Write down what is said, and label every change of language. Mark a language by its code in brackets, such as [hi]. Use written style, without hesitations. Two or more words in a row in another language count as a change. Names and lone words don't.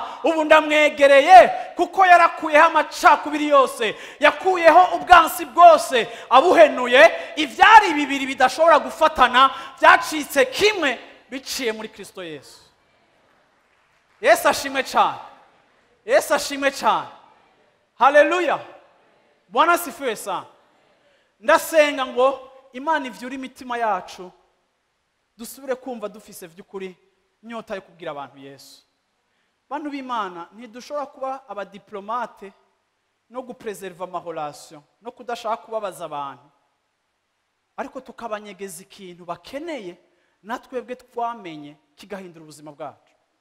[rn] Ubu ndamwegereye kuko yarakuyeho amacakubiri yose, yakuyeho ubwansi bwose, abuhenuye. Ivyari bibiri bidashobora gufatana byacitse kimwe biciye muri Kristo Yesu. Yesu ashimwe cyane. Yesu ashimwe cyane. [sw] Haleluya. Bwana asifiwe sana. [rn] Ndasenga ngo Imana ivyura imitima yacu, dusubire kumva dufise vy'ukuri inyota yo kubwira abantu Yesu. Bantu b'Imana, ntidushobora kuba abadiplomate no gupreserva amarelation no kudashaka kubabaza abantu, ariko tukabanyegeza ikintu bakeneye natwebwe twamenye kigahindura ubuzima bwacu.